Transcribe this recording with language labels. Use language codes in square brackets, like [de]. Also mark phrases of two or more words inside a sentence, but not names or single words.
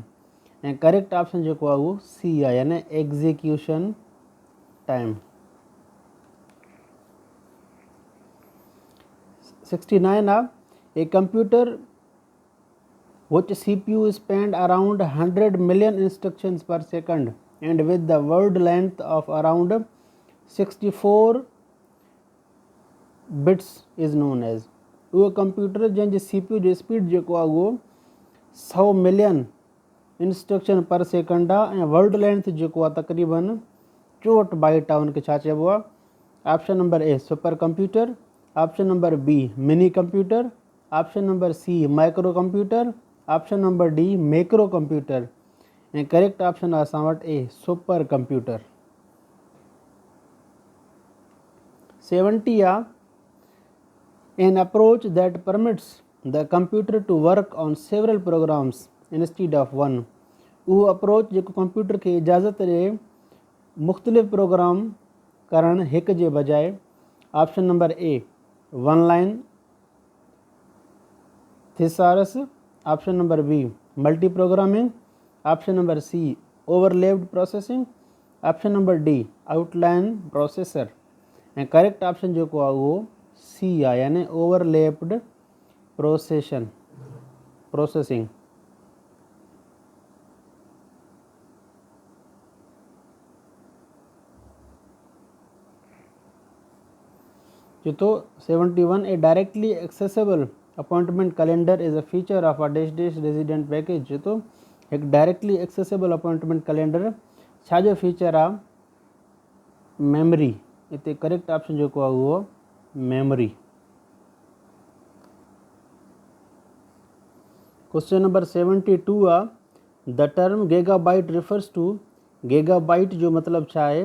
[sd] ऐं [en] correct option [sd] जेको आहे उहो सी आहे, [en] यानी execution time. 69 आहे a computer which CPU spend around 100 million instructions per second and with the word length of around 64 bits is known as। [sd] उहो कंप्यूटर जंहिंजी CPU जो स्पीड जेको आहे उहो [en] 100 million instruction per second [sd] आहे ऐं [en] word length [sd] जेको आहे तक़रीबन 64 बाइट आहे, उनखे छा चइबो आहे? [en] option number A super computer, option number B mini computer, option number C micro computer, option number D macro computer. [sd] ऐं [en] correct option [sd] आहे असां वटि [en] a super computer. 70 आहे an approach that permits the computer to work on several programs instead of one. [sd] उहो अप्रोच जेको कंप्यूटर खे इजाज़त ॾिए मुख़्तलिफ़ प्रोग्राम करण हिक जे बजाए। [en] option number A one line thesaurus, option number B multi programming, option number C overlapped processing, option number D outline processor. [sd] ऐं [en] correct option [sd] जेको आहे उहो सी आहे, [en] यानी overlapped processing. तो 71 a directly accessible appointment calendar is a feature of a dash dash resident package. [sd] तो एक [en] directly accessible appointment calendar [sd] छा जो फीचर आहे? मेमरी। इते [en] correct option [sd] जेको आहे उहो मेमरी। [en] question number 72 आहे the term gigabyte refers to. [sd] गीगाबाइट जो मतलब छा आहे?